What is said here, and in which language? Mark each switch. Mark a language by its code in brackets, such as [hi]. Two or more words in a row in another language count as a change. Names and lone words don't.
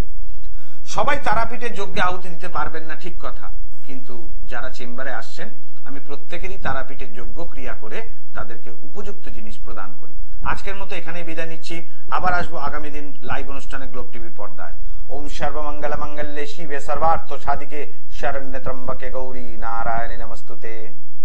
[bn] সবাই তারাপীঠে যজ্ঞে আহুতি দিতে পারবেন না, ঠিক কথা, কিন্তু যারা চেম্বারে আসছেন, আমি প্রত্যেকেরই তারাপীঠে যজ্ঞ ক্রিয়া করে তাদেরকে উপযুক্ত জিনিস প্রদান করি। আজকের মতো এখানেই বিদায় নিচ্ছি। আবার আসবো আগামী দিন লাইভ অনুষ্ঠানে গ্লোব টিভির পর্দায়। [sa] ওম সর্বমঙ্গল মঙ্গলে শিবে সর্বার্থ সাধিকে শরণ্যে ত্র্যম্বকে গৌরী নারায়ণী নমস্তুতে।